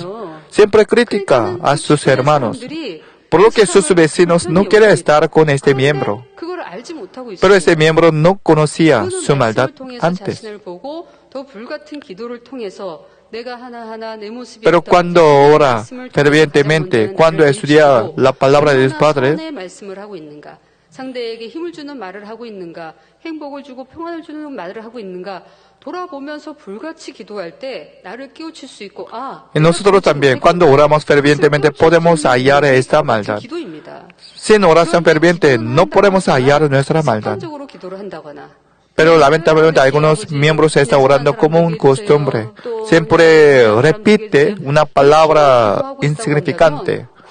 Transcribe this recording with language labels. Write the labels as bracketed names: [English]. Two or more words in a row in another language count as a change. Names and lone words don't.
[Spanish] Siempre critica a sus hermanos. Por lo que sus vecinos no quieren estar con este miembro. Pero este miembro no conocía su maldad antes. Pero cuando ora fervientemente, cuando estudia la palabra de Dios Padre, [Korean] 상대에게 힘을 주는 말을 하고 있는가, 행복을 주고 평안을 주는 말을 하고 있는가, 돌아보면서 불같이 기도할 때 나를 깨우칠 수 있고, [Spanish] y nosotros también, cuando oramos fervientemente, podemos hallar esta maldad. Sin oración ferviente, no podemos hallar nuestra maldad. Pero lamentablemente algunos miembros están orando como un costumbre. Siempre repite una palabra insignificante.